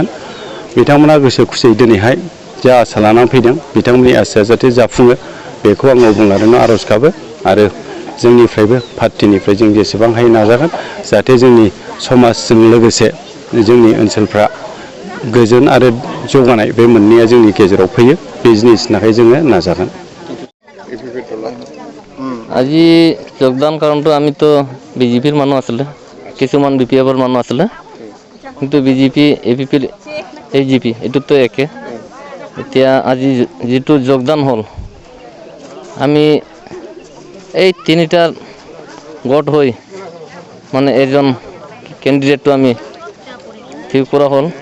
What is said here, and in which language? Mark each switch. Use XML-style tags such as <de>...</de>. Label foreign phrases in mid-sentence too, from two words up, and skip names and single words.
<brx>बिथांमोना गोसो खुसियै दिनैहाय जा आसा लानानै फैदों बिथांमोननि आसाया जाहाथे जाफुङो बेखौ आङो बुंलादों आर'ज गाबो आरो जोंनिफ्रायबो पार्टिनिफ्राय जों जेसेबां हायो नाजागोन जाहाथे जोंनि समाजजों लोगोसे जोंनि ओनसोलफ्रा गोजोन आरो जौगानाय बे मोननैया जोंनि गेजेराव फैयो। बे जिनिसनि थाखाय जोङो नाजागोन।</brx> <as>আজি যোগদান কাৰণটো আমিতো BJPৰ মানুহ আছিলে, কিছুমান BPFৰ মানুহ আছিলে, কিন্তু BJP APP AGP এইটোতো একে। এতিয়া আজি যিটো যোগদান হ'ল, আমি এই তিনিটা গোট হৈ মানে এজন কেণ্ডিডেটটো আমি ঠিক কৰা হ'ল।</as>